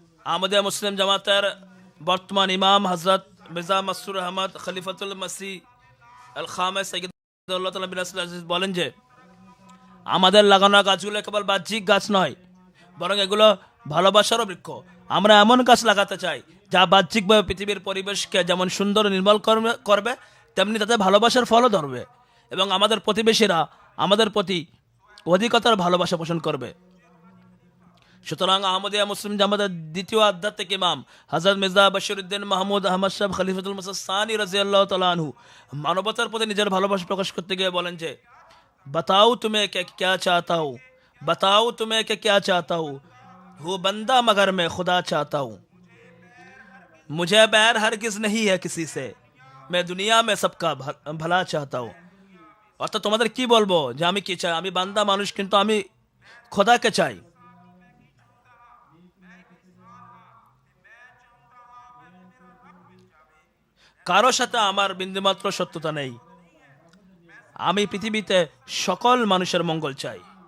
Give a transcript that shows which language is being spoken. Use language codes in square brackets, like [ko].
[bn] আহমদিয়া মুসলিম জামাতের বর্তমান ইমাম হযরত মির্জা মাসরুর আহমদ খলিফাতুল মসিহ আল খামেস সাইয়্যিদুল্লাহ তাআলা বিন আজিজ বলেন যে আমাদের লাগানো গাছগুলো কেবল বাহ্যিক গাছ নয়, বরং এগুলো ভালোবাসারও বৃক্ষ। আমরা এমন গাছ লাগাতে চাই যা বাহ্যিকভাবে পৃথিবীর পরিবেশকে যেমন সুন্দর ও নির্মল করবে, তেমনি তাতে ভালোবাসার ফলও ধরবে এবং আমাদের প্রতিবেশীরা আমাদের প্রতি অধিকতর ভালোবাসা পোষণ করবে। সুতরাং আহমদিয়া মুসলিম জামাতের দ্বিতীয় আধ্যাত্মিক ইমাম হযরত মির্জা বশিরউদ্দিন মাহমুদ আহমদ সাহেব খলিফাতুল মসিহ সানি রাদিয়াল্লাহু তাআলা আনহু মানবতার প্রতি নিজের ভালোবাসা প্রকাশ করতে গিয়ে বলেন যে, [hi] बताओ तुम्हें क्या चाहता हूँ, बताओ तुम्हें क्या चाहता हूँ, हूँ बंदा मगर मैं खुदा चाहता हूँ, मुझे बैर हरगिज नहीं है किसी से, मैं दुनिया में सबका भला चाहता हूँ। [bn] অর্থাৎ তোমাদের কি বলবো যে আমি কি চাই, আমি বান্দা মানুষ কিন্তু আমি খোদাকে চাই। কারোর সাথে আমার বিন্দুমাত্র সত্যতা নেই। আমি পৃথিবীতে সকল মানুষের মঙ্গল চাই।